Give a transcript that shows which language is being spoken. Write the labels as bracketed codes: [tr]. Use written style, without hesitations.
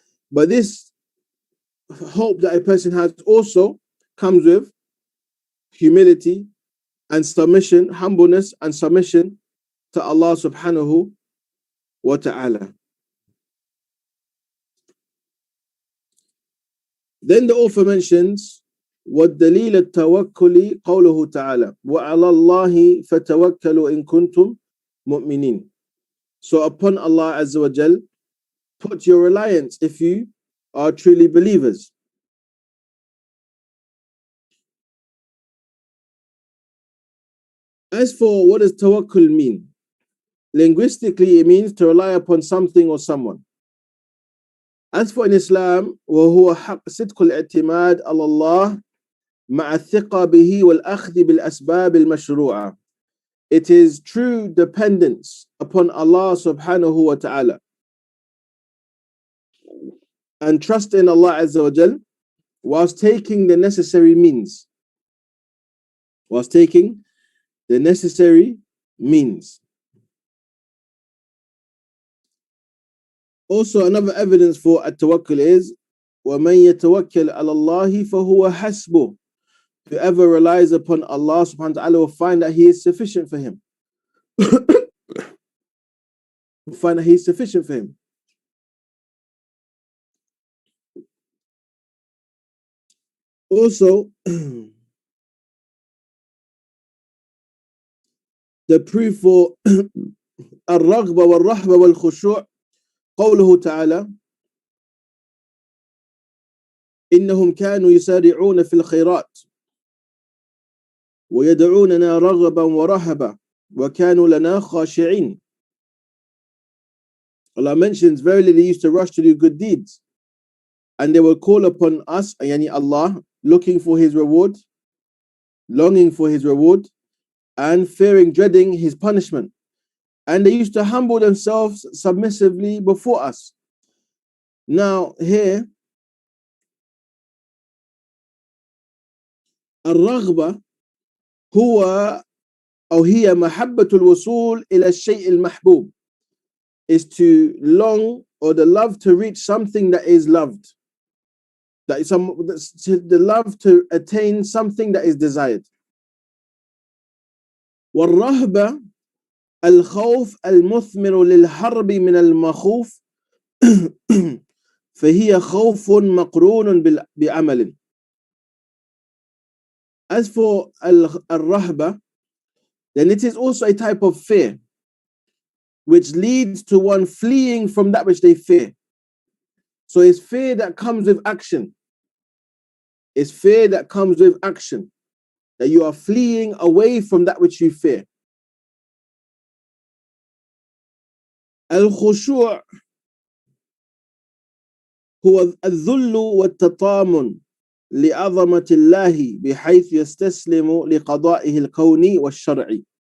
[en] But this hope that a person has also comes with humility and submission, humbleness and submission to Allah subhanahu wa ta'ala. Then the author mentions [ar] والدليل التوكل قوله تعالى وعلى الله فتوكلوا إن كنتم مؤمنين. [en] So upon Allah Azza wa Jal, put your reliance if you are truly believers. As for what does tawakkul mean? Linguistically, it means to rely upon something or someone. As for in Islam, [ar] وهو حق صدق الاعتماد على الله مع الثقة به والأخذ بالأسباب المشروعة. [en] It is true dependence upon Allah subhanahu wa ta'ala and trust in Allah Azza wa Jal whilst taking the necessary means. Whilst taking the necessary means. Also, another evidence for at-tawakkul is [ar] وَمَنْ يَتَوَكَّلْ عَلَى اللَّهِ فَهُوَ حَسْبُهُ. [en] Whoever relies upon Allah subhanahu wa ta'ala will find that He is sufficient for him. Will find that He is sufficient for him. Also, the proof for [ar] الرغبة والرهبة والخشوع قوله تعالى إنهم كانوا يسارعون في الخيرات ويدعوننا رغبا ورهبا وكانوا لنا خاشعين. [en] Allah mentions, verily they used to rush to do good deeds and they will call upon us, yani Allah, looking for His reward, longing for His reward, and fearing, dreading His punishment. And they used to humble themselves submissively before us. Now here, [ar] الرغبة هو أو هي محبة الوصول إلى الشيء المحبوب, [en] is to long or the love to reach something that is loved. That is the love to attain something that is desired. [ar] والرهبة الخوف المثمر للحرب من المخوف فهي خوف مقرون بعمل. [en] As for al-rahba, then it is also a type of fear which leads to one fleeing from that which they fear. So it's fear that comes with action. It's fear that comes with action, that you are fleeing away from that which you fear. [ar] Al-khushu' هو الذل والتطامن لعظمة الله بحيث يستسلم لقضائه الكوني والشرعي.